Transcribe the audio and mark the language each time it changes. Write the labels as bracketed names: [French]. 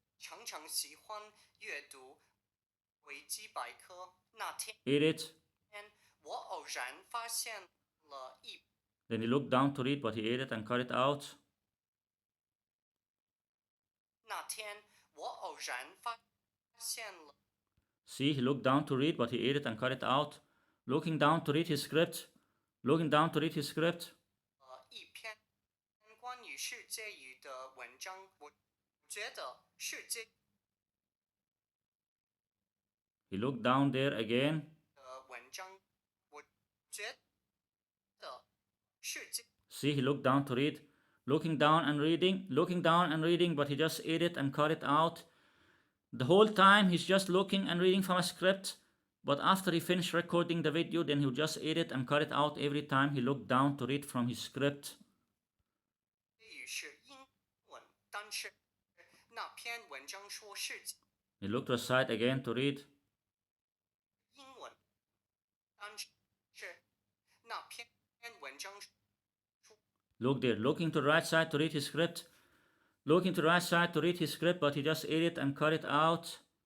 [Chinese] 常常喜欢阅读维基百科。那天 [English] Edit. [Chinese] 我偶然发现了一 [English] Then he looked down to read, but he edit and cut it out. [Chinese] 那天我偶然发现了 [English] See, he looked down to read, but he edit and cut it out. Looking down to read his script. Looking down to read his script. [Chinese] 一篇关于世界语的文章。我觉得世界 [English] He looked down there again. [Chinese] 的文章，我觉得世界 [English] See, he looked down to read. Looking down and reading. Looking down and reading, but he just edit and cut it out. The whole time he's just looking and reading from a script. But after he finished recording the video, then he would just edit and cut it out every time he looked down to read from his script. [Chinese] 语是英文，但是那篇文章说世界 [English] He looked to the side again to read. [Chinese] 英文，但是那篇文章 [English] Look there, looking to the right side to read his script. Looking to the right side to read his script, but he just edit and cut it out.